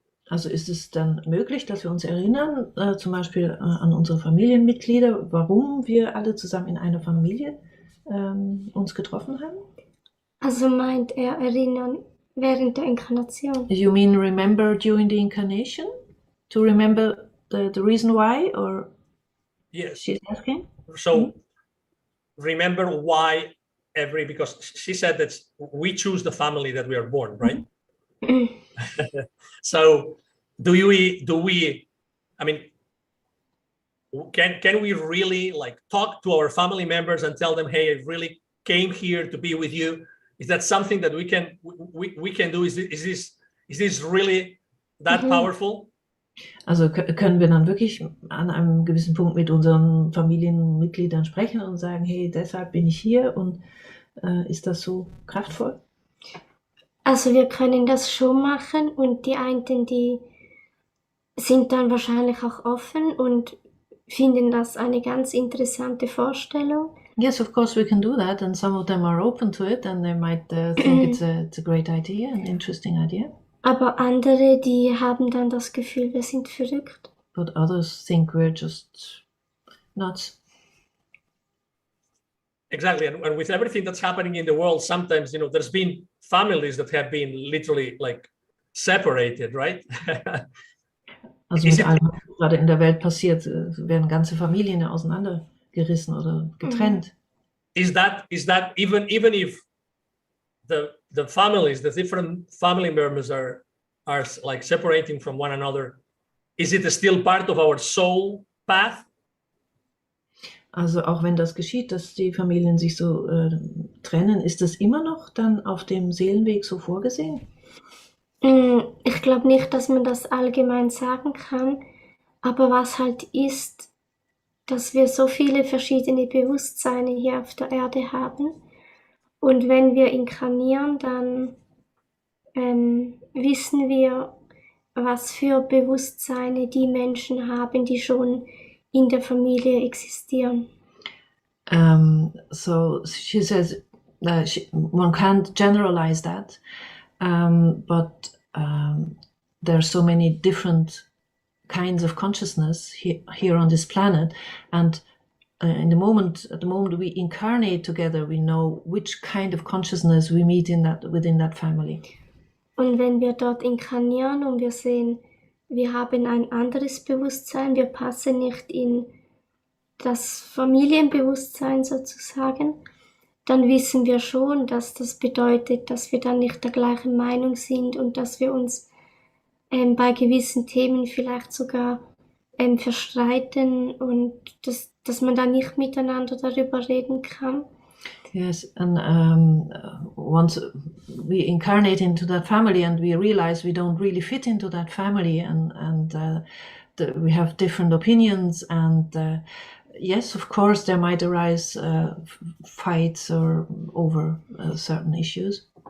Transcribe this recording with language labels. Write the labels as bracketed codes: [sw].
[de] Also ist es dann möglich, dass wir uns erinnern, zum Beispiel an unsere Familienmitglieder, warum wir alle zusammen in einer Familie uns getroffen haben? Also meint er erinnern während der Inkarnation? [en] You mean remember during the incarnation? To remember the reason why, or? Yes. She's asking? So remember why because she said that we choose the family that we are born, right? So do we, I mean, can we really like talk to our family members and tell them, hey, I really came here to be with you? Is that something that we can do? Is this really that powerful? [de] Also können wir dann wirklich an einem gewissen Punkt mit unseren Familienmitgliedern sprechen und sagen, hey, deshalb bin ich hier, und ist das so kraftvoll? Also wir können das schon machen, und die einen, die sind dann wahrscheinlich auch offen und finden das eine ganz interessante Vorstellung. [en] Yes, of course we can do that, and some of them are open to it, and they might think it's a great idea, an interesting idea. [de] Aber andere, die haben dann das Gefühl, wir sind verrückt. [en] But others think we're just nuts. Exactly, and with everything that's happening in the world, sometimes, you know, there's been families that have been literally like separated, right? [de] Also mit allem, was gerade in der Welt passiert, werden ganze Familien auseinandergerissen oder getrennt. [en] Is that even if the families, the different family members are like separating from one another, is it still part of our soul path? [de] Also auch wenn das geschieht, dass die Familien sich so trennen, ist das immer noch dann auf dem Seelenweg so vorgesehen? Ich glaube nicht, dass man das allgemein sagen kann, aber was halt ist, dass wir so viele verschiedene Bewusstseine hier auf der Erde haben, und wenn wir inkarnieren, dann wissen wir, was für Bewusstseine die Menschen haben, die schon in der Familie existieren. [en] So she says one can't generalize that, but there are so many different kinds of consciousness here on this planet, and at the moment we incarnate together, we know which kind of consciousness we meet within that family. [de] Und wenn wir dort inkarnieren und wir sehen, wir haben ein anderes Bewusstsein, wir passen nicht in das Familienbewusstsein sozusagen, dann wissen wir schon, dass das bedeutet, dass wir dann nicht der gleichen Meinung sind und dass wir uns bei gewissen Themen vielleicht sogar verstreiten und dass man da nicht miteinander darüber reden kann. [en] Yes, and once we incarnate into that family and we realize we don't really fit into that family, and we have different opinions, and yes, of course, there might arise fights or over certain issues.